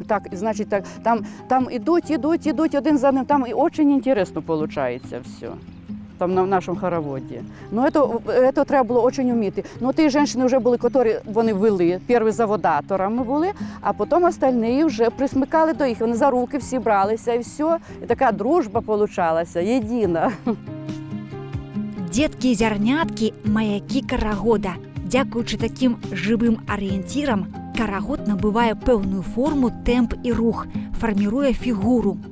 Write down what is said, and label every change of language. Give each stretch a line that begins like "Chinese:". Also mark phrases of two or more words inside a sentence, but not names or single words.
Ukrainian: Так, значить, так, там ідуть один за одним, там і дуже цікаво виходить все. Там на нашому хороводі. Ну, це треба було дуже вміти. Ну, ті жінки вже були, які вони вели, перші заводаторами були, а потім остальні вже присмикали до їх, вони за руки всі бралися і все. І така дружба получалася, єдина.
Belarusian: Дзеткі і зярняткі маякі карагода. Дзякуючы такім жывым арыенцірам, карагод набывае пэўную форму, тэмп і рух, фарміруе фігуру.